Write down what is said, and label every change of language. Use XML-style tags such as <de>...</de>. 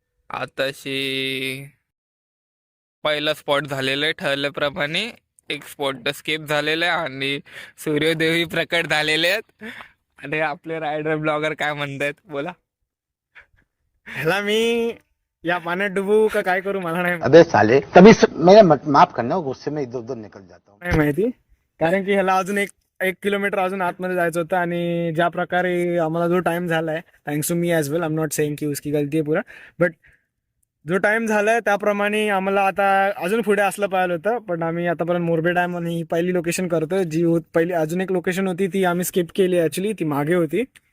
<mr>आताशी पहिला स्पॉट झालेलं आहे ठरल्याप्रमाणे. एक स्पॉट स्किप झालेलं आहे आणि सूर्योदयही प्रकट झालेले आहेत. आणि आपले रायडर ब्लॉगर काय म्हणतायत बोला. ह्याला मी या पाण्यात डुबू का काय करू मला नाही</mr> <hi>अबे साले कभी मेरा माफ करना, गुस्से में इधर उधर निकल जाता हूँ.</hi> <mr>माहिती, कारण की ह्याला अजून एक किलोमीटर अजून आतमध्ये जायचं होतं आणि ज्या प्रकारे आम्हाला जो टाइम झालाय,</mr> <en>thanks to me as well, I am not saying</en> <mr>की</mr> <hi>उसकी गलती</hi> <mr>आहे पुरा, बट जो टाइम झालाय त्याप्रमाणे आम्हाला आता अजून पुढे असलं पाहिलं होतं. पण आम्ही आतापर्यंत मोरबे डॅम आणि ही पहिली लोकेशन करतोय. जी पहिली अजून एक लोकेशन होती ती आम्ही स्किप केली, ऍक्च्युली ती मागे होती.</mr>